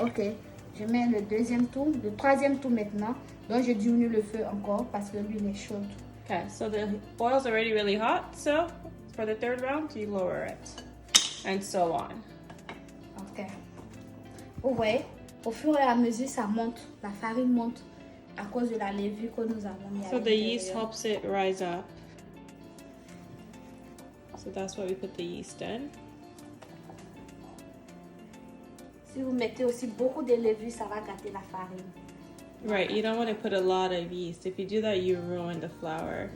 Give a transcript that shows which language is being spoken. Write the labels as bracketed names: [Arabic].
[French] Ok, je mets le deuxième tour, le troisième tour maintenant. Donc je diminue le feu encore parce que l'huile est chaude. [English] Okay, so the oil's already really hot, so for the third round, you lower it. And so on. Ok. [French] Vous voyez, au fur et à mesure, ça monte. La farine monte à cause de la levure que nous avons mis à [English] So the yeast [French] l'intérieur. [English] helps it rise up. So that's why we put the yeast in. [French] Si vous mettez aussi beaucoup de levure, ça va gâter la farine. [English] Right, you don't want to put a lot of yeast. If you do that, you ruin the flour